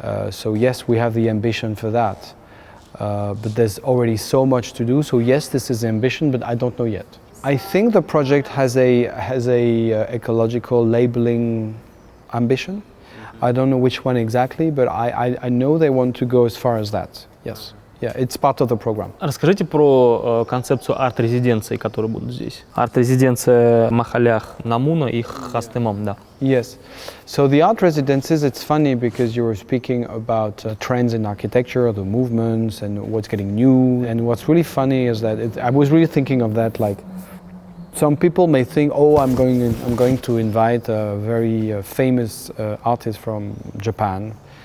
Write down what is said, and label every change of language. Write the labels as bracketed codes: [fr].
[en] So yes, we have the ambition for that. But there's already so much to do. So yes, this is ambition, but I don't know yet. I think the project has a ecological labeling ambition. I don't know which one exactly, but I know they want to go as far as that. Yes. Yeah, it's part of the program. [ru] Расскажите про концепцию арт-резиденций, которые будут здесь. Арт-резиденция в Махалях, Намуна и Хастемам, да. [en] Yes. So the art residences, it's funny because you were speaking about trends in architecture, the movements, and what's getting new. And what's really funny is that I was really thinking of that, like, some people may think, oh, I'm going to invite a very famous artist from Japan.